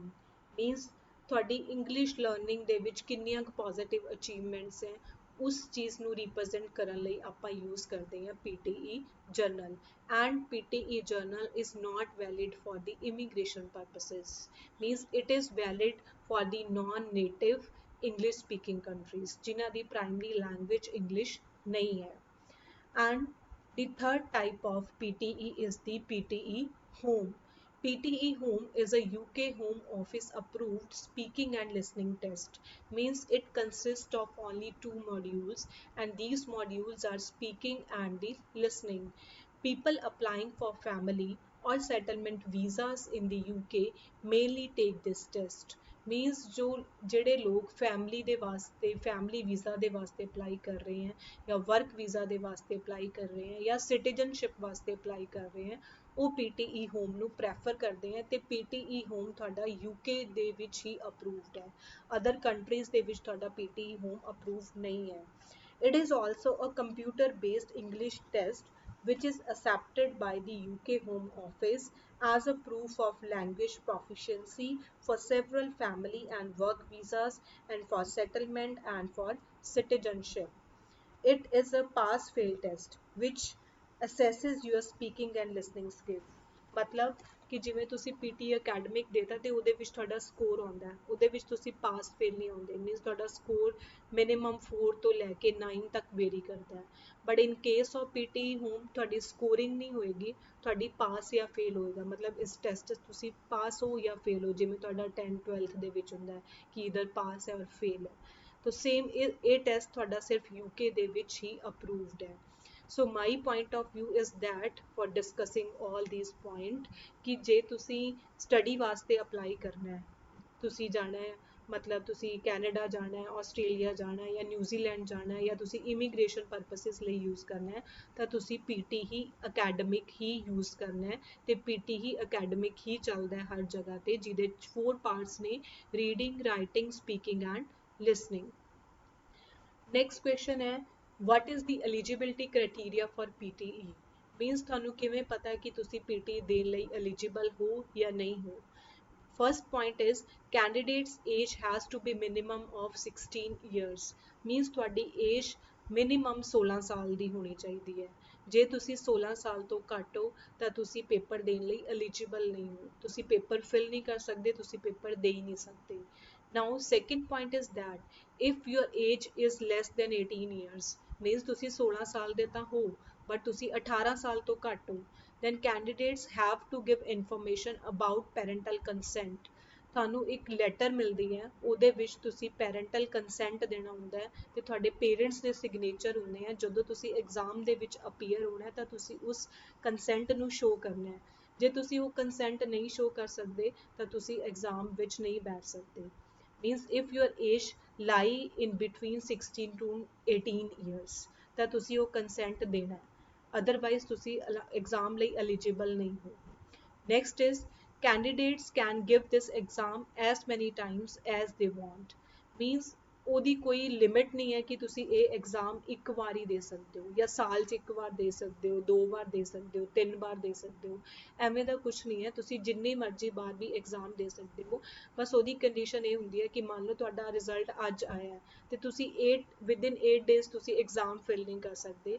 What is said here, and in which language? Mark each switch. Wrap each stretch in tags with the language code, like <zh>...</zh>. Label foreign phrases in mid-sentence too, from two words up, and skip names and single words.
<pa>Means ਤੁਹਾਡੀ</pa> <en>English learning</en> <pa>ਦੇ ਵਿੱਚ ਕਿੰਨੀਆਂ ਕੁ</pa> <en>positive achievements</en> <pa>ਹੈ, ਉਸ ਚੀਜ਼ ਨੂੰ ਰਿਪਰੈਜ਼ੈਂਟ ਕਰਨ ਲਈ ਆਪਾਂ ਯੂਜ਼ ਕਰਦੇ ਹਾਂ PTE ਜਰਨਲ।</pa> <en>And PTE General is not valid for the immigration purposes, means it is valid for the non-native English speaking countries</en> <pa>ਜਿਨ੍ਹਾਂ ਦੀ ਪ੍ਰਾਇਮਰੀ ਲੈਂਗੁਏਜ ਇੰਗਲਿਸ਼ ਨਹੀਂ ਹੈ।</pa> <en>And the third type of PTE is the PTE Home. PTE Home is a UK Home Office approved speaking and listening test. Means it consists of only 2 modules, and these modules are speaking and the listening. People applying for family or settlement visas in the UK mainly take this test.</en> <pa>ਮੀਨਸ ਜੋ ਜਿਹੜੇ ਲੋਕ ਫੈਮਿਲੀ ਦੇ ਵਾਸਤੇ</pa> <en>family visa</en> <pa>ਦੇ ਵਾਸਤੇ ਅਪਲਾਈ ਕਰ ਰਹੇ ਹੈ, ਜਾਂ</pa> <en>work visa</en> <pa>ਦੇ ਵਾਸਤੇ ਅਪਲਾਈ ਕਰ ਰਹੇ ਹੈ, ਜਾਂ ਸਿਟੀਜ਼ਨਸ਼ਿਪ ਵਾਸਤੇ ਅਪਲਾਈ ਕਰ ਰਹੇ ਹੈ, ਉਹ PTE ਹੋਮ ਨੂੰ ਪ੍ਰੈਫਰ ਕਰਦੇ ਹੈ। ਤੇ PTE ਹੋਮ ਤੁਹਾਡਾ UK ਦੇ ਵਿੱਚ ਹੀ ਅਪਰੂਵਡ ਹੈ,</pa> <en>other countries</en> <pa>ਦੇ ਵਿੱਚ ਤੁਹਾਡਾ PTE ਹੋਮ ਅਪਰੂਵਡ ਨਹੀਂ ਹੈ।</pa> <en>It is also a computer based English test which is accepted by the UK Home Office as a proof of language proficiency for several family and work visas, and for settlement and for citizenship. It is a pass-fail test which assesses your speaking and listening skills.</en> <pa>ਮਤਲਬ ਕਿ ਜਿਵੇਂ ਤੁਸੀਂ PTE ਅਕੈਡਮਿਕ ਦੇਤਾ ਤੇ ਉਹਦੇ ਵਿੱਚ ਤੁਹਾਡਾ ਸਕੋਰ ਆਉਂਦਾ, ਉਹਦੇ ਵਿੱਚ ਤੁਸੀਂ</pa> <en>pass fail</en> <pa>ਨਹੀਂ ਆਉਂਦੇ, ਮੀਨਸ ਤੁਹਾਡਾ ਸਕੋਰ ਮਿਨੀਮਮ 4 ਤੋਂ ਲੈ ਕੇ 9 ਤੱਕ ਵੇਰੀ ਕਰਦਾ ਹੈ।</pa> <en>But in case of</en> <pa>PTE ਹੋਮ ਤੁਹਾਡੀ ਸਕੋਰਿੰਗ ਨਹੀਂ ਹੋਏਗੀ, ਤੁਹਾਡੀ ਪਾਸ ਜਾਂ ਫੇਲ ਹੋਏਗਾ, ਮਤਲਬ ਇਸ ਟੈਸਟ 'ਚ ਤੁਸੀਂ ਪਾਸ ਹੋ ਜਾਂ ਫੇਲ ਹੋ, ਜਿਵੇਂ ਤੁਹਾਡਾ 10th 12th ਦੇ ਵਿੱਚ ਹੁੰਦਾ ਕਿ ਇਧਰ ਪਾਸ ਹੈ ਔਰ ਫੇਲ ਹੈ। ਤਾਂ ਸੇਮ ਇਹ ਟੈਸਟ ਤੁਹਾਡਾ ਸਿਰਫ UK ਦੇ ਵਿੱਚ ਹੀ ਅਪਰੂਵਡ ਹੈ।</pa> <en>So my point of view is that for discussing all these point</en> <pa>ਕਿ ਜੇ ਤੁਸੀਂ ਸਟੱਡੀ ਵਾਸਤੇ ਅਪਲਾਈ ਕਰਨਾ ਹੈ, ਤੁਸੀਂ ਜਾਣਾ ਹੈ, ਮਤਲਬ ਤੁਸੀਂ ਕੈਨੇਡਾ ਜਾਣਾ ਹੈ, ਆਸਟ੍ਰੇਲੀਆ ਜਾਣਾ ਹੈ, ਜਾਂ ਨਿਊਜ਼ੀਲੈਂਡ ਜਾਣਾ ਹੈ, ਜਾਂ ਤੁਸੀਂ</pa> <en>immigration purposes</en> <pa>ਲਈ ਯੂਜ਼ ਕਰਨਾ ਹੈ, ਤਾਂ ਤੁਸੀਂ PTE ਅਕੈਡਮਿਕ ਹੀ ਯੂਜ਼ ਕਰਨਾ ਹੈ। ਤੇ PTE ਅਕੈਡਮਿਕ ਹੀ ਚੱਲਦਾ ਹੈ ਹਰ ਜਗ੍ਹਾ ਤੇ, ਜਿਹਦੇ 4 ਪਾਰਟਸ ਨੇ,</pa> <en>reading, writing, speaking and listening. next question</en> <pa>ਹੈ,</pa> <en>what is the eligibility criteria for PTE?</en> <pa>ਮੀਨਸ ਤੁਹਾਨੂੰ ਕਿਵੇਂ ਪਤਾ ਕਿ ਤੁਸੀਂ PTE ਦੇਣ ਲਈ ਐਲੀਜੀਬਲ ਹੋ ਜਾਂ ਨਹੀਂ ਹੋ।</pa> <en>First point is candidate's age has to be minimum of 16 years.</en> <pa>Means ਤੁਹਾਡੀ</pa> <en>age minimum</en> <pa>16 ਸਾਲ ਦੀ ਹੋਣੀ ਚਾਹੀਦੀ ਹੈ। ਜੇ ਤੁਸੀਂ 16 ਸਾਲ ਤੋਂ ਘੱਟ ਹੋ ਤਾਂ ਤੁਸੀਂ ਪੇਪਰ ਦੇਣ ਲਈ ਐਲੀਜੀਬਲ ਨਹੀਂ ਹੋ, ਤੁਸੀਂ ਪੇਪਰ ਫਿਲ ਨਹੀਂ ਕਰ ਸਕਦੇ, ਤੁਸੀਂ ਪੇਪਰ ਦੇ ਹੀ ਨਹੀਂ ਸਕਦੇ।</pa> <en>Now second point is that if your age is less than 18 years, means</en> <pa>ਤੁਸੀਂ 16 ਸਾਲ ਦੇ ਤਾਂ ਹੋ but ਤੁਸੀਂ 18 ਸਾਲ ਤੋਂ ਘੱਟ ਹੋ,</pa> <en>then candidates have to give information about parental consent.</en> <pa>ਤੁਹਾਨੂੰ ਇੱਕ ਲੈਟਰ ਮਿਲਦੀ ਹੈ, ਉਹਦੇ ਵਿੱਚ ਤੁਸੀਂ</pa> <en>parental consent</en> <pa>ਦੇਣਾ ਹੁੰਦਾ ਹੈ, ਤੇ ਤੁਹਾਡੇ ਪੇਰੈਂਟਸ ਦੇ ਸਿਗਨੇਚਰ ਹੁੰਦੇ ਆ। ਜਦੋਂ ਤੁਸੀਂ ਐਗਜ਼ਾਮ ਦੇ ਵਿੱਚ ਅਪੀਅਰ ਹੋਣਾ ਤਾਂ ਤੁਸੀਂ ਉਸ ਕੰਸੈਂਟ ਨੂੰ ਸ਼ੋ ਕਰਨਾ ਹੈ। ਜੇ ਤੁਸੀਂ ਉਹ ਕੰਸੈਂਟ ਨਹੀਂ ਸ਼ੋ ਕਰ ਸਕਦੇ ਤਾਂ ਤੁਸੀਂ ਐਗਜ਼ਾਮ ਵਿੱਚ ਨਹੀਂ ਬੈਠ ਸਕਦੇ।</pa> <en>means if your age lie in between 16 to 18 years</en> <pa>ਤਾਂ ਤੁਸੀਂ ਉਹ ਕੰਸੈਂਟ ਦੇਣਾ ਹੈ, ਅਦਰਵਾਈਜ਼ ਤੁਸੀਂ ਐਗਜ਼ਾਮ ਲਈ ਐਲੀਜੀਬਲ ਨਹੀਂ ਹੋ।</pa> <en>Next is candidates can give this exam as many times as they want.</en> <pa>Means ਉਹਦੀ ਕੋਈ ਲਿਮਿਟ ਨਹੀਂ ਹੈ ਕਿ ਤੁਸੀਂ ਇਹ ਐਗਜ਼ਾਮ ਇੱਕ ਵਾਰ ਹੀ ਦੇ ਸਕਦੇ ਹੋ ਜਾਂ ਸਾਲ 'ਚ ਇੱਕ ਵਾਰ ਦੇ ਸਕਦੇ ਹੋ, 2 ਵਾਰ ਦੇ ਸਕਦੇ ਹੋ, 3 ਵਾਰ ਦੇ ਸਕਦੇ ਹੋ। ਐਵੇਂ ਦਾ ਕੁਛ ਨਹੀਂ ਹੈ, ਤੁਸੀਂ ਜਿੰਨੀ ਮਰਜ਼ੀ ਵਾਰ ਵੀ ਐਗਜ਼ਾਮ ਦੇ ਸਕਦੇ ਹੋ। ਬਸ ਉਹਦੀ ਕੰਡੀਸ਼ਨ ਇਹ ਹੁੰਦੀ ਹੈ ਕਿ ਮੰਨ ਲਓ ਤੁਹਾਡਾ ਰਿਜ਼ਲਟ ਅੱਜ ਆਇਆ ਹੈ ਤੇ ਤੁਸੀਂ 8 ਡੇਜ਼ ਤੁਸੀਂ ਐਗਜ਼ਾਮ ਫਿਲ ਨਹੀਂ ਕਰ ਸਕਦੇ।</pa>